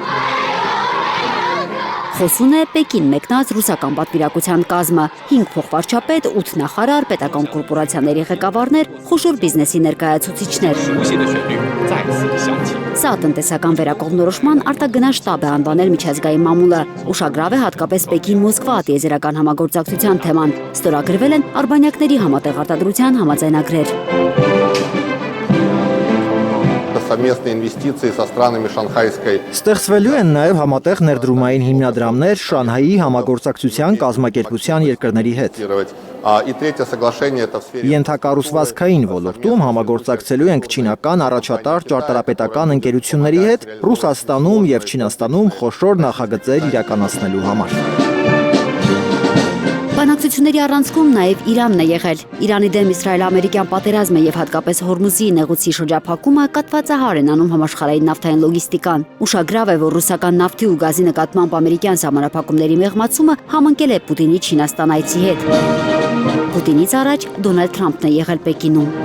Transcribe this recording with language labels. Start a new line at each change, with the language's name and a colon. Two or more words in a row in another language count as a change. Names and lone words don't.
Armenian: Խոսուն է Պեկին մեկնած ռուսական պատվիրակության կազմը, 5 փոխվարչապետ, 8 նախարար, պետական կորպորացիաների ղեկավարներ, խոշոր բիզնեսի ներկայացուցիչներ։ Սա տնտեսական վերակողմնորոշման արտագնաց շտաբ է անվանել միջազգային մամուլը։ Ուշագրավ է հատկապես Պեկին-Մոսկվա տիեզերական համագործակցության թեման։ Ստորագրվել են արբանյակների համատեղ արտադրության համաձայնագրեր։
Russian: Совместные инвестиции со странами Шанхайской.
Armenian: Ստեղծվելու են նաև համատեղ ներդրումային հիմնադրամներ Շանհայի համագործակցության կազմակերպության երկրների հետ։
Russian: И третье соглашение это в сфере
Armenian: Ենթակառուցվածքային ոլորտում համագործակցելու ենք չինական առաջատար ճարտարապետական ընկերությունների հետ Ռուսաստանում եւ Չինաստանում խոշոր նախագծեր իրականացնելու համար։ Բանակցությունների առանցքում նաև Իրանն է եղել։ Իրանի դեմ Իսրայել-ամերիկյան պատերազմը եւ հատկապես Հորմուզի նեղուցի շրջափակումը կատվածահար են անում համաշխարհային նավթային լոգիստիկան։ Ուշագրավ է, որ ռուսական նավթի ու գազի նկատմամբ ամերիկյան սահմանափակումների մեղմացումը համընկել է Պուտինի Չինաստան այցի հետ։ Պուտինից առաջ Դոնալդ Թրամփն է եղել Պեկինում։